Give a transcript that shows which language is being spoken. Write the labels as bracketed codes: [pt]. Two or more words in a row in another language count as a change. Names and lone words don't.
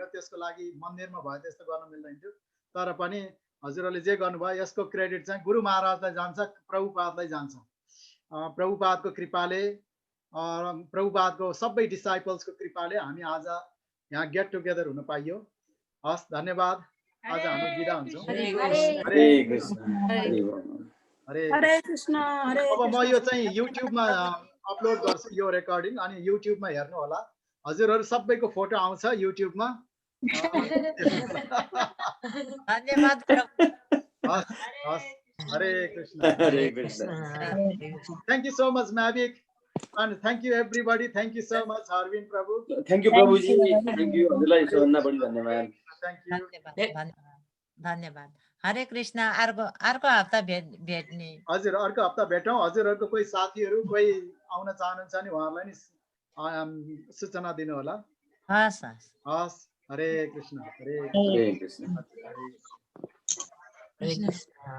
[ne] त्यसको लागि मन्दिरमा भयो त्यस्तो गर्न मिल्दैन थियो। तर पनि हजुरहरूले जे गर्नुभयो यसको क्रेडिट चाहिँ गुरु महाराजलाई जान्छ, प्रभुपादलाई जान्छ। प्रभुपादको कृपाले, प्रभुपादको सबै डिसाइपल्सको कृपाले हामी आज यहाँ [en] get together [ne] हुन पाइयो। हस्, धन्यवाद। आज हामी बिदा हुन्छौँ। हरे कृष्ण। अब म यो चाहिँ युट्युबमा अपलोड गर्छु यो रेकर्डिङ, अनि युट्युबमा हेर्नु होला। हजुरहरू सबैको फोटो आउँछ युट्युबमा। धन्यवाद। हरे कृष्ण। हरे कृष्ण। [en] Thank you so much Mavik, and thank you everybody. Thank you so much Arvind Prabhu. Thank you Prabhuji. Thank you. [ne] हजुरलाई सबभन्दा बढी धन्यवाद। [en] thank you [ne] धन्यवाद धन्यवाद हरे कृष्ण अर्को हप्ता भेट्ने हजुर अर्को हप्ता भेटौँ हजुरहरूको कोही साथीहरू कोही आउन चाहनुहुन्छ भने उहाँहरूलाई नि सूचना दिनु होला हस् हस् हरे कृष्ण हरे हरे कृष्ण हरे